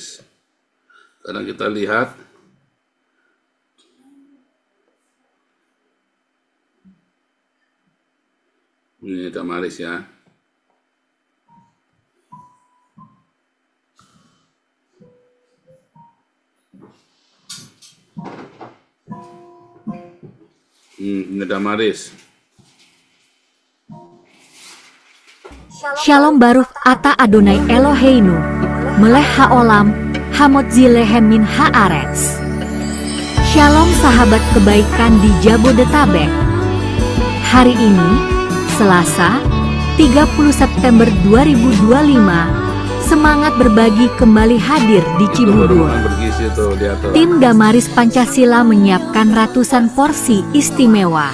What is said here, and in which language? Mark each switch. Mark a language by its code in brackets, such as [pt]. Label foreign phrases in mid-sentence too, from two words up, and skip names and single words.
[id] Karena kita lihat ini Damaris ya. Ini Damaris. [he] שלום ברוך אתה אדוני אלוהינו, מלך העולם, המוציא לחם מן הארץ. [id] Shalom sahabat kebaikan di Jabodetabek. Hari ini, Selasa, 30 September 2025, semangat berbagi kembali hadir di Cibubur. Tim Damaris Pancasila menyiapkan ratusan porsi istimewa.